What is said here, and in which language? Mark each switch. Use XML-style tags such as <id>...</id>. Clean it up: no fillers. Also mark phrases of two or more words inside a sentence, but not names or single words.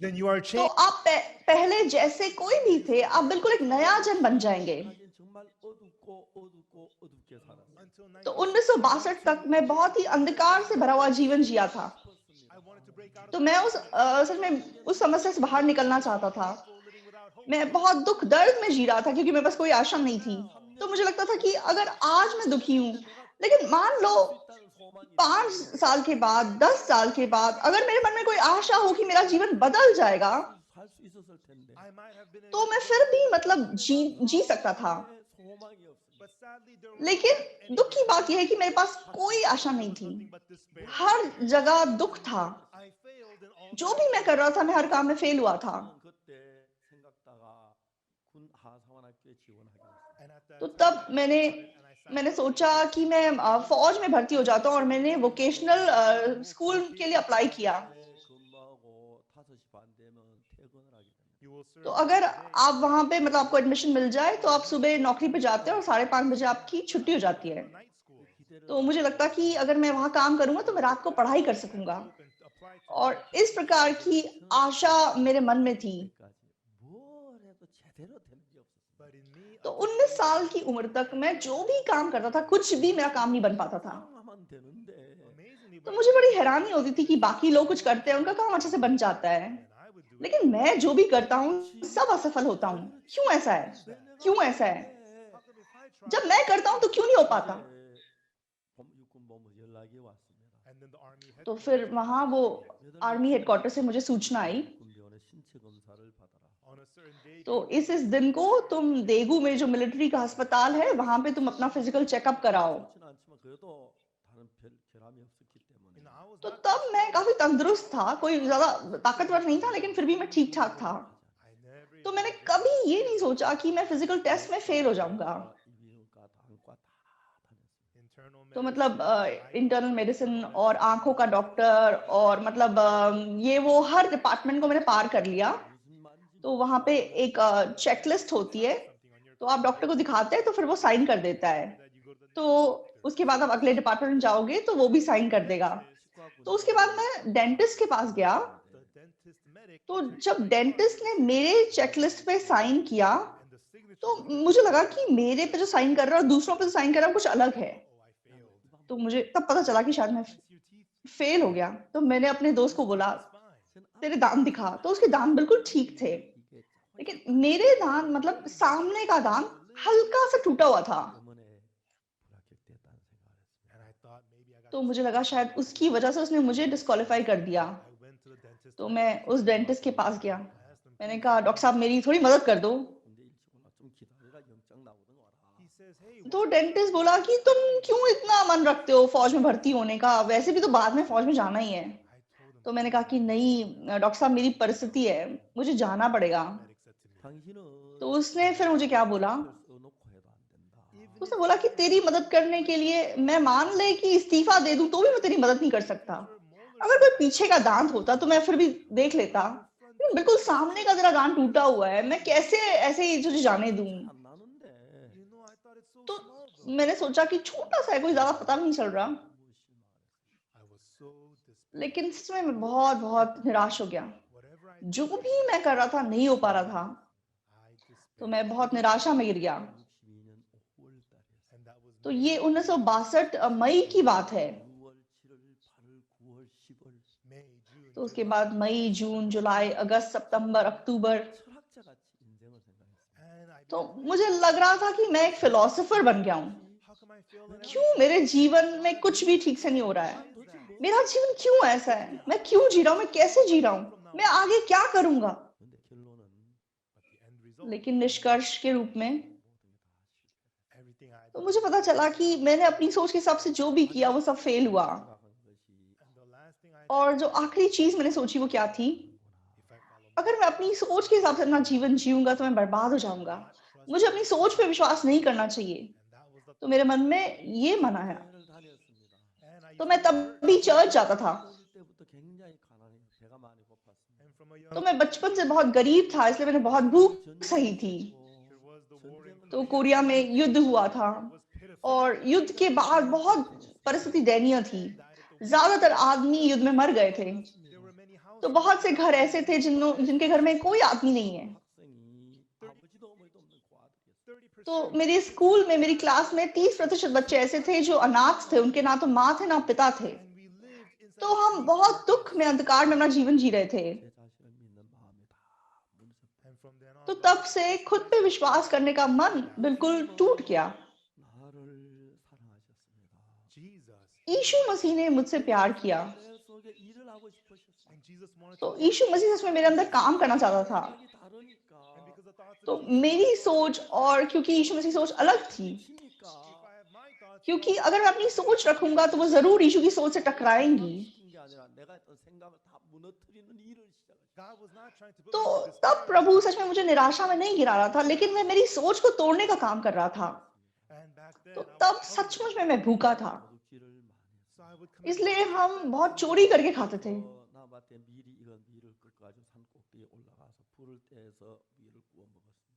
<en>then</en> <ko>것입니다.</ko> <en>you are</en> <hi>तो</hi> <en>changed.</en> <hi>आप पहले जैसे कोई भी थे, आप बिल्कुल एक नया जन बन जाएंगे।</hi> <ko>하긴 정말 어둡게 살았어요.</ko> <hi>तो 1962 तक मैं बहुत ही अंधकार से भरा हुआ जीवन जिया था। तो मैं सच में उस समस्या से बाहर निकलना चाहता था। मैं बहुत दुख दर्द में जी रहा था क्योंकि मेरे पास कोई आशा नहीं थी। तो मुझे लगता था कि अगर आज मैं दुखी हूँ, लेकिन मान लो 5 साल के बाद, 10 साल के बाद अगर मेरे मन में कोई आशा हो कि मेरा जीवन बदल जाएगा,</hi> <ko>살 수 있었을 텐데</ko> <hi>तो मैं फिर भी मतलब जी सकता था।</hi> <ko>소망이 없습니다.</ko> <hi>लेकिन दुख की बात यह है कि मेरे पास कोई आशा नहीं थी। हर जगह दुख था। जो भी मैं कर रहा था, मैं हर काम में फेल हुआ था।</hi> <ko>그때 생각다가 군 하사관학교에 지원하게 됐어요.</ko> <hi>तो तब मैंने सोचा कि मैं फौज में भर्ती हो जाता हूँ और मैंने</hi> <en>vocational school</en> <hi>के लिए अप्लाई किया।</hi> <ko>근무하고 5시 반 되면</ko> <hi>तो अगर आप वहां पे मतलब आपको एडमिशन मिल जाए तो आप सुबह नौकरी पे जाते हो और 5:30 बजे आपकी छुट्टी हो जाती है। तो मुझे लगता कि अगर मैं वहां काम करूंगा तो मैं रात को पढ़ाई कर सकूंगा, और इस प्रकार की आशा मेरे मन में थी।</hi> <ko>뭘 해도 제대로 되는 게 없었습니다.</ko> <hi>तो 19 साल की उम्र तक मैं जो भी काम करता था, कुछ भी मेरा काम नहीं बन पाता था।</hi> <ko>하면 되는데</ko> <hi>तो मुझे बड़ी हैरानी होती थी कि बाकी लोग कुछ करते हैं, उनका काम अच्छे से बन जाता है, लेकिन मैं जो भी करता हूँ सब असफल होता हूँ। क्यों ऐसा है?</hi> <ko>왜 내가</ko> <hi>क्यों ऐसा है?</hi> <ko>못해?</ko> <hi>जब मैं करता हूँ तो क्यों नहीं हो पाता?</hi> <ko>육군본부 연락이 왔습니다.</ko> <hi>तो फिर वहां वो</hi> <en>army headquarter</en> <hi>से मुझे सूचना आई,</hi> <ko>군병원의 신체 검사를 받아라.</ko> <hi>तो इस दिन को तुम देगू में जो मिलिट्री का अस्पताल है वहां पे तुम अपना</hi> <en>physical checkup</en> <hi>कराओ।</hi> <ko>좋지는 않지만 그래도 다른 별 결함이 없었기 때문에</ko> <hi>तो तब मैं काफी तंदुरुस्त था, कोई ज्यादा ताकतवर नहीं था, लेकिन फिर भी मैं ठीक ठाक था। तो मैंने कभी ये नहीं सोचा कि मैं</hi> <en>physical test</en> <hi>में फेल हो जाऊंगा।</hi> <ko>이비인후과 다안과 다 다녔습니다.</ko> <hi>तो मतलब</hi> <en>internal medicine</en> <hi>और आंखों का डॉक्टर और मतलब ये वो हर डिपार्टमेंट को मैंने पार कर लिया।</hi> <ko>무슨 말인지</ko> <hi>तो वहां पे एक चेकलिस्ट होती है, तो आप डॉक्टर को दिखाते हैं तो फिर वो साइन कर देता है। तो उसके बाद आप अगले डिपार्टमेंट में जाओगे तो वो भी साइन कर देगा। तो उसके बाद मैं डेंटिस्ट के पास गया। तो जब डेंटिस्ट ने मेरे चेकलिस्ट पे साइन किया तो मुझे लगा कि मेरे पे जो साइन कर रहा है और दूसरों पे जो साइन कर रहा है कुछ अलग है। तो मुझे तब पता चला कि शायद मैं फेल हो गया। तो मैंने अपने दोस्त को बोला, तेरे दांत दिखा। तो उसके दांत बिल्कुल ठीक थे, लेकिन मेरे दांत मतलब सामने का दांत हल्का सा टूटा हुआ था।</hi> <ko>때문에 불합격됐다는 생각을 했습니다.</ko> <hi>तो मुझे लगा शायद उसकी वजह से उसने मुझे डिस्क्वालीफाई कर दिया। तो मैं उस डेंटिस्ट के पास गया। मैंने कहा, डॉक्टर साहब मेरी थोड़ी मदद कर दो।</hi> <ko>군대 일찍 올라 좀 기다려라 영장 나오든 와라.</ko> <hi>तो डेंटिस्ट बोला कि तुम क्यों इतना मन रखते हो फौज में भर्ती होने का, वैसे भी तो बाद में फौज में जाना ही है। तो मैंने कहा कि नहीं डॉक्टर साहब, मेरी परिस्थिति है, मुझे जाना पड़ेगा।</hi> <ko>당신은</ko> <hi>तो उसने फिर मुझे क्या बोला,</hi> <ko>써놓고 해도 안 된다.</ko> <hi>उसने बोला कि तेरी मदद करने के लिए मैं मान ले कि इस्तीफा दे दूं तो भी मैं तेरी मदद नहीं कर सकता। अगर कोई पीछे का दांत होता तो मैं फिर भी देख लेता, लेकिन बिल्कुल सामने का तेरा दांत टूटा हुआ है, मैं कैसे ऐसे ही तुझे जाने दूं।</hi> <ko>안 나는데.</ko> <hi>तो मैंने सोचा कि छोटा सा है, कोई ज्यादा पता नहीं चल रहा, लेकिन इसमें मैं बहुत बहुत निराश हो गया। जो भी मैं कर रहा था नहीं हो पा रहा था, तो मैं बहुत निराशा में गिर गया।</hi> <ko>62년 5월 달이었어요.</ko> <hi>तो ये 1962 मई की बात है।</hi> <ko>6월, 7월, 8월, 9월, 10월</ko> <hi>तो उसके बाद मई, जून, जुलाई, अगस्त, सितंबर, अक्टूबर।</hi> <ko>철학자 같이 인생을 생각했습니다.</ko> <hi>तो मुझे लग रहा था कि मैं एक फिलोसोफर बन गया हूँ। क्यों मेरे जीवन में कुछ भी ठीक से नहीं हो रहा है? मेरा जीवन क्यों ऐसा है? मैं क्यों जी रहा हूँ? मैं कैसे जी रहा हूँ? मैं आगे क्या करूंगा?</hi> <ko>근데 결론은</ko> <hi>लेकिन निष्कर्ष के रूप में</hi> <ko>모든 게 다</ko> <hi>तो मुझे पता चला कि मैंने अपनी सोच के हिसाब से जो भी किया वो सब फेल हुआ। और जो आखिरी चीज मैंने सोची वो क्या थी, अगर मैं अपनी सोच के हिसाब से अपना जीवन जीऊंगा तो मैं बर्बाद हो जाऊंगा। मुझे अपनी सोच पे विश्वास नहीं करना चाहिए। तो मेरे मन में ये मन आया।</hi> <ko>교회를 다녔습니다.</ko> <hi>तो मैं तब भी चर्च जाता था।</hi> <ko>어릴 때부터 굉장히 가난해요. 배가 많이 고팠습니다.</ko> <hi>तो मैं बचपन से बहुत गरीब था, इसलिए मैंने बहुत भूख सही थी। तो कोरिया में युद्ध हुआ था और युद्ध के बाद बहुत परिस्थिति दयनीय थी। ज्यादातर आदमी युद्ध में मर गए थे। तो बहुत से घर ऐसे थे जिनके घर में कोई आदमी नहीं है।</hi> <ko>학생이 아버지도 어머니도 없는 그 아들이었어요.</ko> <hi>तो मेरे स्कूल में मेरी क्लास में 30% बच्चे ऐसे थे जो अनाथ थे, उनके ना तो माँ थे ना पिता थे। तो हम बहुत दुख में, अंधकार में अपना जीवन जी रहे थे।</hi> <ko>제 자신을 믿는 마음이 다 무너졌어요.</ko> <hi>तो तब से खुद पे विश्वास करने का मन बिल्कुल टूट गया।</hi> <ko>나를 사랑하셨습니다.</ko> <hi>यीशु मसीह ने मुझसे प्यार किया।</hi> <ko>내 속에 일을 하고 싶으셨어요.</ko> <hi>तो यीशु मसीह सच में मेरे अंदर काम करना चाहता था।</hi> <ko>생각이 다르니까</ko> <hi>तो मेरी सोच, और क्योंकि यीशु मसीह की सोच अलग थी,</hi> <ko>힘이니까</ko> <hi>क्योंकि अगर मैं अपनी सोच रखूंगा तो वो जरूर यीशु की सोच से टकराएंगी।</hi> <ko>시킨 게 아니라 내가 했던 생각을 다 무너뜨리는 일을 시작했어요.</ko> <hi>तो तब प्रभु सच में मुझे निराशा में नहीं गिरा रहा था, लेकिन मैं मेरी सोच को तोड़ने का काम कर रहा था। तो तब सचमुच में मैं भूखा था,</hi> <ko>도둑질을 많이 했어요.</ko> <hi>इसलिए हम बहुत चोरी करके खाते थे।</hi> <ko>나 밭에 이건 밀을 꺾어가지고 산 꼭대기에 올라가서 불을 불을 떼서 밀을 구워 먹었습니다.</ko>